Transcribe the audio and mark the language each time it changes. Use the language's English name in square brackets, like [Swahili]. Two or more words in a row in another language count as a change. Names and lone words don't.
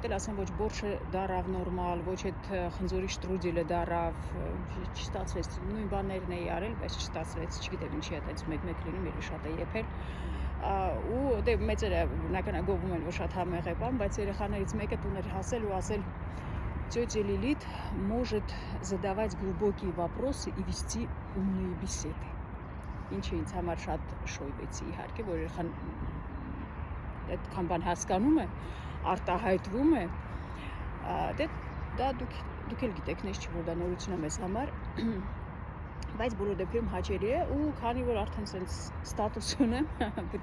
[Armenian] էլ ասեմ, ոչ բորշը դարավ նորմալ, ոչ այդ խնձորի շտրուդելը դարավ, չստացվեց, նույն բաներն էի արել, բայց չստացվեց, չգիտեմ ինչի է այդպես մեկ լինում, ելի շատ է եփել, ու դե մեծերը բնական գովում են, որ շատ համեղ է բան, բայց երեխաներից մեկը տուն էր հասել ու ասել [Russian] Тетя Лилит может задавать глубокие вопросы и вести умные беседы. [Armenian] Ինչը ինձ համար շատ շոյվեցի իհարկե, որ երեխան այդքան բան հասկանում է, արտահայտվում է, դա դուք էլ գիտեք, նես չի, որ դա նորություն է մեզ համար, բայց բոլոր դեպքերում հաճելի է ու քանի որ արդեն sense ստատուս ունեմ, պետք